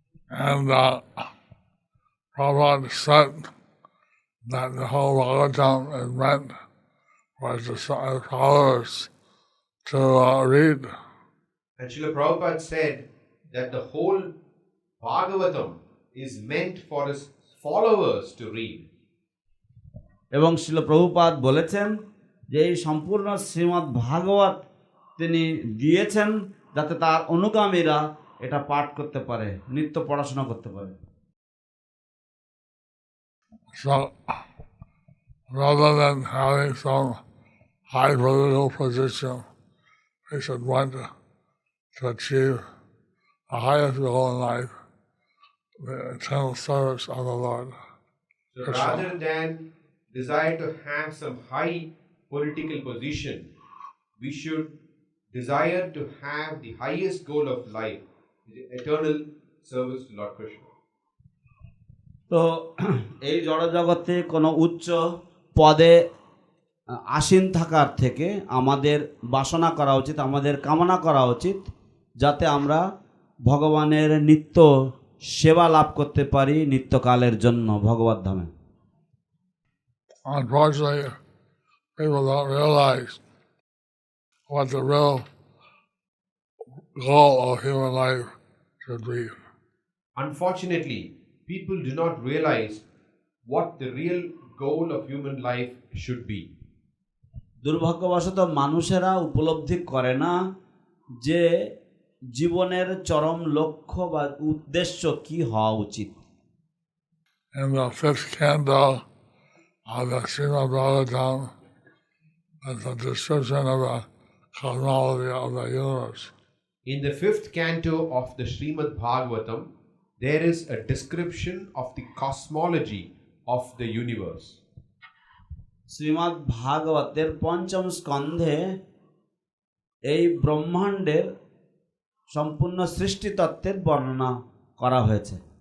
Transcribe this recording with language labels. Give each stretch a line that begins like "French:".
English: And Prabhupada said that the whole Bhagavatam is meant for the followers to read. And Srila Prabhupada said that the whole Bhagavatam is meant for his followers to read.
Bangla: এবং শিল প্রভুপাদ বলেছেন যে এই সম্পূর্ণ শ্রীমদ্ ভাগবত তিনি দিয়েছেন যাতে তার অনুগামীরা এটা পাঠ করতে পারে নিত্য পড়াশোনা করতে পারে
English: So, rather than having some high political position, we should want to achieve the highest goal in life, the eternal service of the Lord. So rather than desire to have some high political position, we should desire to have the highest goal of life, the eternal service to Lord Krishna.
Bangla: তো এই জড়জগতে কোনো উচ্চ পদে আসীন থাকার থেকে আমাদের বাসনা করা উচিত, আমাদের কামনা করা উচিত যাতে আমরা ভগবানের নিত্য সেবা লাভ করতে পারি নিত্যকালের জন্য ভগবত ধামে।
English: Unfortunately, people don't realize what the real goal of human life should be. Unfortunately, people do not realize what the real goal of human life should be.
Bangla: দুর্ভাগ্যবশত মানুষেরা উপলব্ধি করে না যে জীবনের চরম লক্ষ্য বা উদ্দেশ্য কি হওয়া উচিত।
English: In the 5th canto of the Śrīmad-Bhāgavatam, is a description of the cosmology of the universe. In the 5th canto of the Śrīmad-Bhāgavatam, there is a description of the cosmology of the universe.
Bangla: Shrimad ভাগবতের পঞ্চম স্কন্ধে এই ব্রহ্মাণ্ডের সম্পূর্ণ সৃষ্টি তত্ত্বের বর্ণনা করা হয়েছে।